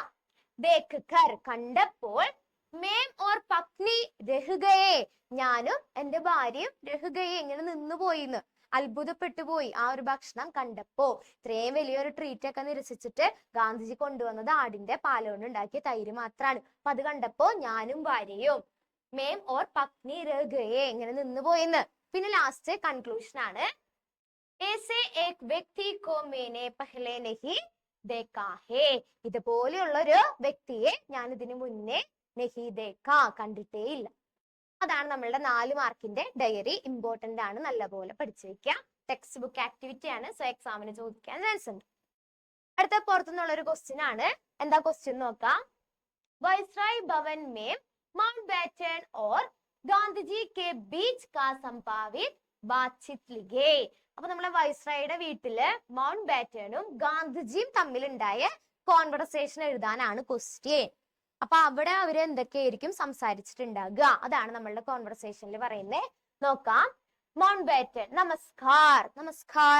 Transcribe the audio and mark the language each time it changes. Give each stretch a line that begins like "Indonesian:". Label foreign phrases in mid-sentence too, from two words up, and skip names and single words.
Hindi: देख कर
Malayalam: കണ്ടപ്പോൾ
Hindi: मैं और पत्नी रह गए
Malayalam: ഞാനും എന്റെ ഭാര്യയും രഹുഗയെ ഇങ്ങനെ നിന്നുപോയിന്ന് അത്ഭുതപ്പെട്ടു പോയി. ആ ഒരു ഭക്ഷണം കണ്ടപ്പോ ഇത്രയും വലിയൊരു ട്രീറ്റ് ഒക്കെ നിരസിച്ചിട്ട് ഗാന്ധിജി കൊണ്ടുവന്നത് ആടിന്റെ പാല് കൊണ്ട് ഉണ്ടാക്കിയ തൈര് മാത്രാണ്. അപ്പൊ അത് കണ്ടപ്പോ ഞാനും ഭാര്യയും
Hindi: मैं और पत्नी रह गए
Malayalam: ഇങ്ങനെ നിന്ന് പോയിന്ന്.
Hindi: പിന്നെ
English: last conclusion
Hindi: ആണ് ऐसे एक व्यक्ति को मैंने पहले नहीं देखा है.
Malayalam: ഇതുപോലെയുള്ള ഒരു വ്യക്തിയെ ഞാൻ ഇതിനു മുന്നേ
Hindi: नहीं देखा
Malayalam: കണ്ടിട്ടേ ഇല്ല. അതാണ് നമ്മളുടെ 4 മാർക്കിന്റെ ഡയറി. ഇമ്പോർട്ടന്റ് ആണ്, നല്ലപോലെ പഠിച്ചു വെക്കാം.
English: text book activity
Malayalam: ആണ്, സോ എക്സാമിന് ചോദിക്കാൻ ചാൻസ് ഉണ്ട്. അടുത്ത പുറത്തുനിന്നുള്ള ഒരു ക്വസ്റ്റ്യൻ ആണ്. എന്താ ക്വസ്റ്റ്യൻ നോക്കാം.
Hindi: वायसराय भवन में माउंटबेटन और गांधी के बीच का संभावित बातचीत लिखे.
Malayalam: അപ്പൊ നമ്മളെ വൈസ്രായുടെ വീട്ടില് മൗണ്ട് ബാറ്റനും ഗാന്ധിജിയും തമ്മിലുണ്ടായ കോൺവെർസേഷൻ എഴുതാനാണ് ക്വസ്റ്റ്യൻ. അപ്പൊ അവിടെ അവര് എന്തൊക്കെയായിരിക്കും സംസാരിച്ചിട്ടുണ്ടാകുക, അതാണ് നമ്മളുടെ കോൺവെർസേഷനിൽ പറയുന്നത്.
Hindi: നോക്കാം. माउंटबेटन नमस्कार. नमस्कार.